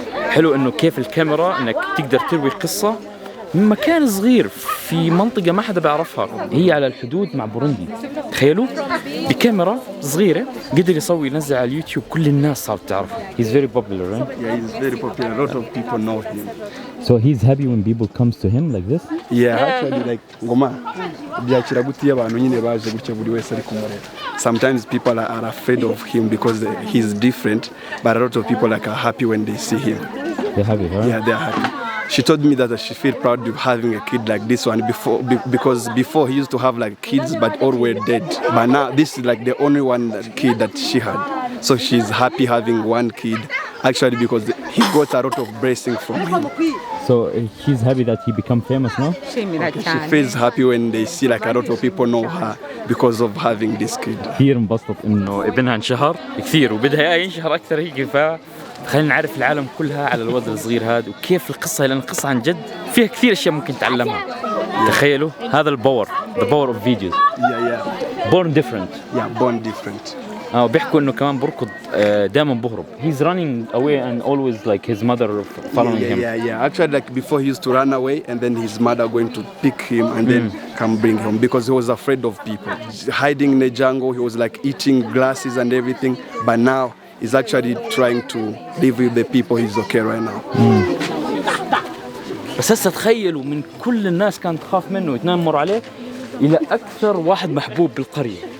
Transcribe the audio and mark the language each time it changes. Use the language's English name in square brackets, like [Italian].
[Arabic] حلو انه كيف الكاميرا انك تقدر تروي قصة من مكان صغير في منطقة ما حدا بيعرفها، هي على الحدود مع بوروندي. تخيلوا بكاميرا صغيرة قدر يسوي ينزل على اليوتيوب، كل الناس صارت تعرفه. [English] He's very popular, right? Yeah, he's very popular. A lot of people know him. So he's happy when people comes to him like this? Yeah, actually like [Kinyarwanda] ngoma byakira gutiya abantu nyine baje gutya buri wese ari kumureba. [English] Sometimes people are afraid of him because he's different, but a lot of people like are happy when they see him. They're happy, right? Yeah, they're happy. She told me that she feel proud of having a kid like this one because before he used to have like kids but all were dead. But now this is like the only one kid that she had. So she's happy having one kid actually because he got a lot of blessing from him. So she's happy that he become famous now? She feels happy when they see like a lot of people know her because of having this kid. [Arabic] كثير انبسطت انه ابنها انشهر كثير وبدها ينشهر اكثر هيك. خلينا نعرف العالم كلها على الولد الصغير هذا وكيف القصة، لأن القصة عن جد فيها كثير أشياء ممكن تعلمها. تخيلوا هذا الباور، [English] the power of videos. Yeah. Born different. Yeah, born different. [Arabic] وبيحكوا إنه كمان بركض دائما بهرب. [English] He's running away and always like his mother following him. Yeah. Actually, like before he used to run away and then his mother going to pick him and then come bring him because he was afraid of people. Hiding in the jungle, he was like eating grasses and everything. But now he's actually trying to live with the people. He's okay right now. [Arabic] بس هسه تخيلوا من كل الناس كانت تخاف منه وتنمر عليه إلى أكثر واحد محبوب بالقرية.